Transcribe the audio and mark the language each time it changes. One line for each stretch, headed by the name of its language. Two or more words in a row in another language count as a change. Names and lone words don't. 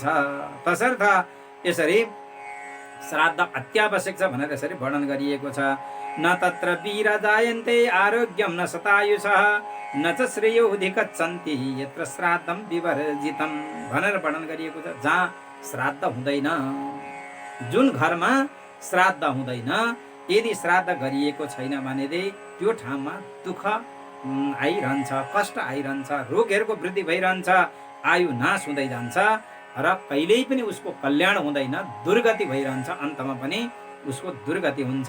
Nepali: तसर्थ यसरी श्राद्ध अत्यावश्यक छ भनेर यसरी वर्णन गरिएको छ।
Sanskrit: न तत्र वीरा जायन्ते आरोग्यम न शतायुषः न च श्रेयोऽधिगच्छन्ति यत्र श्राद्धं विवर्जितं
Nepali: भनेर वर्णन गरिएको छ। जहाँ श्राद्ध हुँदैन, जुन घरमा श्राद्ध हुँदैन, यदि श्राद्ध गरिएको छैन भने त्यो ठाउँमा दुःख आइरहन्छ, कष्ट आइरहन्छ, रोगहरूको वृद्धि भइरहन्छ, आयु नाश हुँदै जान्छ र कहिल्यै पनि उसको कल्याण हुँदैन, दुर्गति भइरहन्छ, अन्तमा पनि उसको दुर्गति हुन्छ।